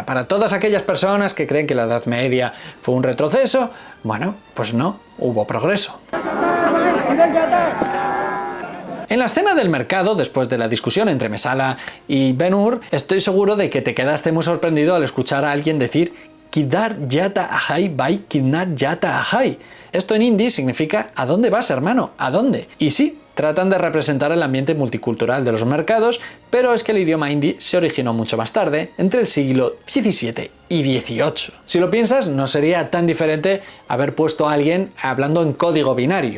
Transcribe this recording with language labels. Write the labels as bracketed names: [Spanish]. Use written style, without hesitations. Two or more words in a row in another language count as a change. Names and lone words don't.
[Spanish] Para todas aquellas personas que creen que la Edad Media fue un retroceso, bueno, pues no, hubo progreso. En la escena del mercado, después de la discusión entre Mesala y Ben-Hur, estoy seguro de que te quedaste muy sorprendido al escuchar a alguien decir [Hindi] किधर जाता है भाई किधर जाता है. [Spanish] Esto en hindi significa ¿a dónde vas, hermano? ¿A dónde? Y sí, tratan de representar el ambiente multicultural de los mercados, pero es que el idioma hindi se originó mucho más tarde, entre el siglo XVII y XVIII. Si lo piensas, no sería tan diferente haber puesto a alguien hablando en código binario.